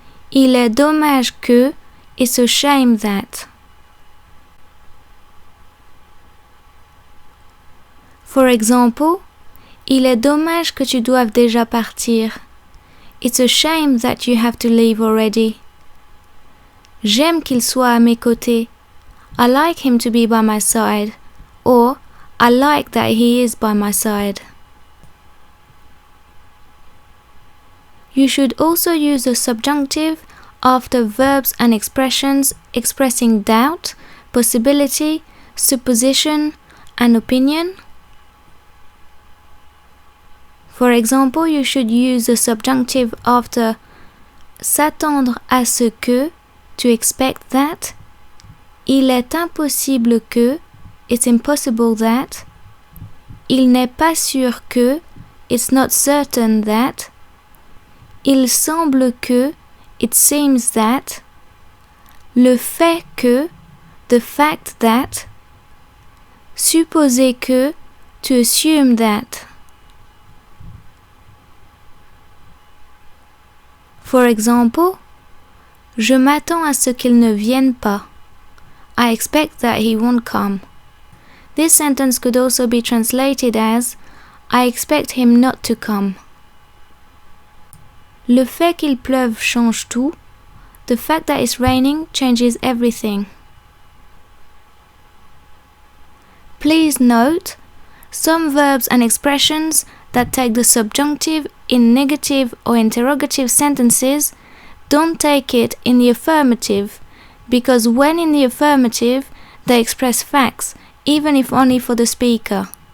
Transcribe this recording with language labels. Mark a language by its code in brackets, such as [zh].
[fr] Il est dommage que, [en] it's a shame that. For example, [fr] il est dommage que tu doives déjà partir. [en] It's a shame that you have to leave already. [fr] J'aime qu'il soit à mes côtés. [en] I like him to be by my side. Or, I like that he is by my side. You should also use the subjunctive after verbs and expressions expressing doubt, possibility, supposition, and opinion. For example, you should use the subjunctive after [fr] s'attendre à ce que, [en] to expect that. [fr] Il est impossible que, [en] it's impossible that. [fr] Il n'est pas sûr que, [en] it's not certain that. [fr] Il semble que, [en] it seems that. [fr] Le fait que, [en] the fact that. [fr] Supposer que, [en] to assume that. For example, [fr] je m'attends à ce qu'il ne vienne pas. [en] I expect that he won't come. This sentence could also be translated as I expect him not to come. [fr] Le fait qu'il pleuve change tout. [en] The fact that it's raining changes everything. Please note, some verbs and expressions that take the subjunctive in negative or interrogative sentences don't take it in the affirmative, because when in the affirmative, they express facts, even if only for the speaker.